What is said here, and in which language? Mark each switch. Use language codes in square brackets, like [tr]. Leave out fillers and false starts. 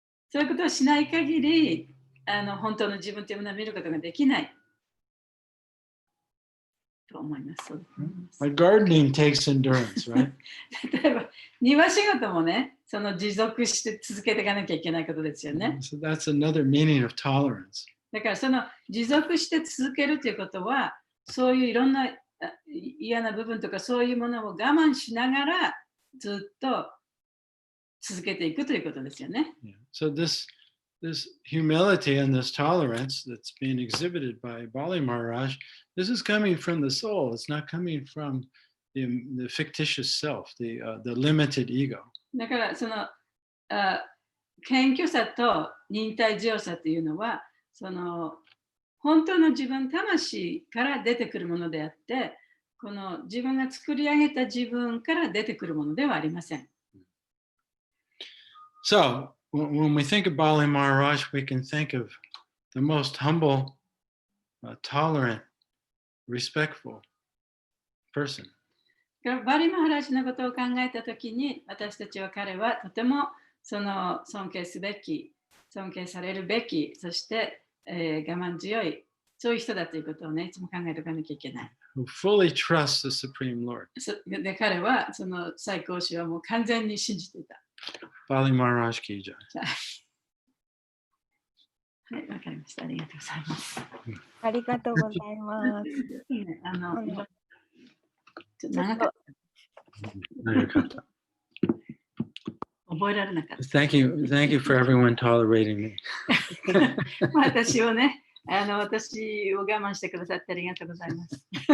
[ja] そういうことをしない限り、本当の自分というものを見ることができないと思います。 [en] Like gardening takes endurance, right? [ja] 例えば、庭仕事もね、持続して続けていかなきゃいけないことですよね。 [en] So that's another meaning of tolerance. [ja] だから持続して続けるということは、そういういろんな嫌な部分とかそういうものを我慢しながらずっと続けていくということですよね。 [en] Yeah. So this humility and this tolerance that's being exhibited by Bali Maharaj, this is coming from the soul. It's not coming from the fictitious self, the limited ego. [ja] だから謙虚さと忍耐強さというのは本当の自分魂から出てくるものであって、この自分が作り上げた自分から出てくるものではありません。 [en] So when we think of Bali Maharaj, we can think of the most humble, tolerant, respectful person. [ja] バリマハラジのことを考えたときに、私たちは彼はとても尊敬すべき、尊敬されるべき、そして、我慢強い、そういう人だということをね、いつも考えておかなきゃいけない。 [en] Who fully trusts the Supreme Lord. [ja] で、彼は最高主をもう完全に信じていた。 [hi] Bali Maharaj ki jai. [ja] はい、わかりました。ありがとうございます。ありがとうございます。ね、ちょっとちょっ長かっと長かった。た。覚えられなかった。 [en] Thank you for everyone tolerating me. [ja] 私をね、私を我慢してくださってありがとうございます。